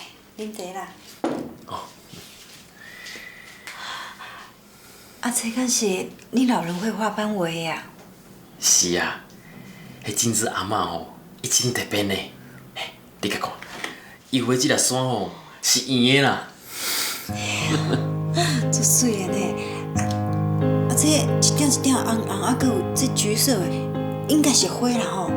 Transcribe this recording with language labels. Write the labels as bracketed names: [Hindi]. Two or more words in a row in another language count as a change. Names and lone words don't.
[Min Nan Chinese] 啉茶啦。哦。啊，这敢是你老人会花斑画的啊？是啊，迄金枝阿嬷吼，伊真特别呢。嘿，你甲看，伊画即粒山吼是圆的啦。足水的呢。啊，这一点一点红红，啊，搁有这橘色的，应该是花啦吼。